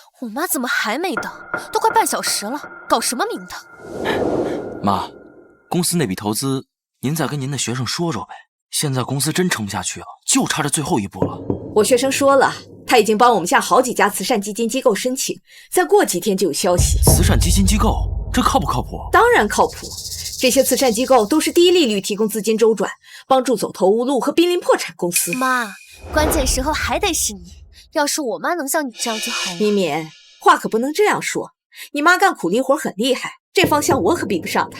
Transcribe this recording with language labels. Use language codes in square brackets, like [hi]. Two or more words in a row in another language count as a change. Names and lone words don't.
[zh] 媽怎麼還沒到？都快半小時了，搞什麼名堂？媽，公司那筆投資，您再跟您的学生说说呗。现在公司真撑不下去了，就差这最后一步了。我学生说了，他已经帮我们向好几家慈善基金机構申請，再过几天就有消息。慈善基金机構，這靠不靠譜？當然靠譜，這些慈善機構都是低利率提供資金周轉，幫助走投無路和瀕臨破產公司。媽，關鍵時候還得是你。要是我媽能像你這樣就好了。敏敏，話可不能這樣說。你媽幹苦力活很厲害，這方向我可比不上她。